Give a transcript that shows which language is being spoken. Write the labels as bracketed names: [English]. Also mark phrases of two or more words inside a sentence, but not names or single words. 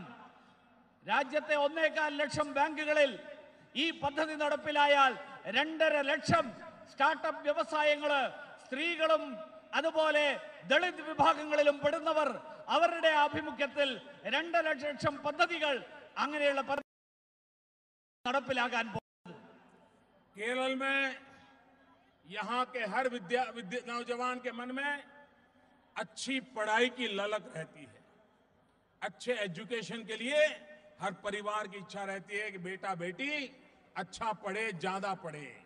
[Malayalam] രാജ്യത്തെ 1.25 ലക്ഷം ബാങ്കുകളിൽ ഈ പദ്ധതി നടപ്പിലായാൽ 2.5 ലക്ഷം സ്റ്റാർട്ടപ്പ് വ്യവസായങ്ങള്, സ്ത്രീകളും അതുപോലെ ദളിത് വിഭാഗങ്ങളിലും പെടുന്നവർ, അവരുടെ ആഭിമുഖ്യത്തിൽ 2.5 ലക്ഷം പദ്ധതികൾ അങ്ങനെയുള്ള നടപ്പിലാക്കാൻ പോകുന്നത്. [Hindi] केरल में यहाँ के हर नौजवान के मन में अच्छी पढ़ाई की ललक रहती है. अच्छे एजुकेशन के लिए हर परिवार की इच्छा रहती है कि बेटा बेटी अच्छा पढ़े, ज्यादा पढ़े.